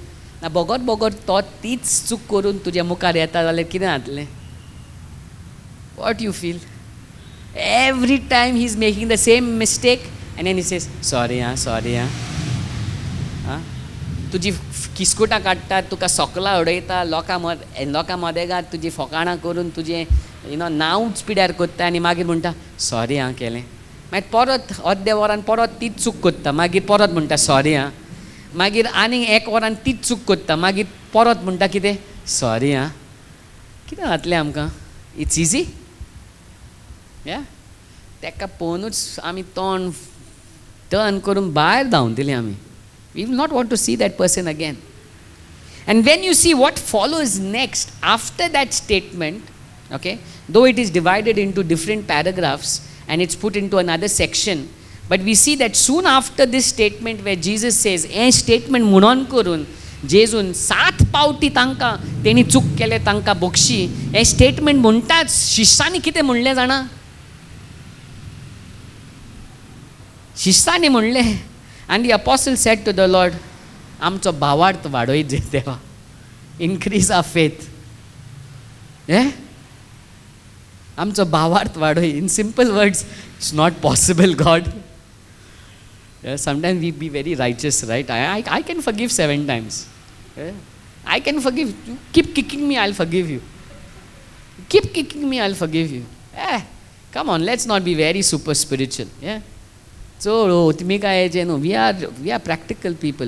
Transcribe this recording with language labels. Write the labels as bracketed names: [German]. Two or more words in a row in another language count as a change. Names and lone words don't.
[Konkani] ना बोगोत तो तीच चूक करून तुज्या मुखार येता जाल्यार कितें जातलें? [English] What you feel? Every time he is making the same mistake and then he says, sorry. [Konkani] तुजी किस्कुटां काडटात, तुका सोकला उडयता, लोकां मदेगात तुजी फोकाणां करून तुजें नांवच पिड्यार कोत्ता आनी मागीर म्हणटा सॉरी हां केलें. मागीर परत अर्दे वरान परत तीच चूक कोत्ता, मागीर परत म्हणटा सॉरी हां. मागीर आनीक 1 वरान तीच चूक कोत्ता, मागीर परत म्हणटा कितें सॉरी हां. कितें जातलें आमकां? [English] it's easy. [Konkani] तेका पळोवनूच आमी तोंड टर्न करून भायर धांवतलीं आमी. [English] We will not want to see that person again. And when you see what follows next after that statement, okay, though it is divided into different paragraphs and it's put into another section, but we see that soon after this statement where Jesus says, [Konkani] "ए statement म्हणून करून जेजून 7 पावटी तांकां तेणी चूक केले तांकां बक्षी." हे स्टेटमेंट म्हणटाच शिष्यांनी कितें म्हणलें जाणा? शिष्यांनी म्हणलें, [English] and the apostle said to the Lord, [Konkani] आमचो भावार्थ वाडोयत जे देवा, [English] increase our faith. [Konkani] आमचो भावार्थ वाडोय. [English] In simple words, it's not possible, God. Sometimes we be very righteous, right? I can forgive 7 times. I can forgive. You keep kicking me, I'll forgive you. Keep kicking me, I'll forgive you. Come on, let's not be very super spiritual. So, we are practical people.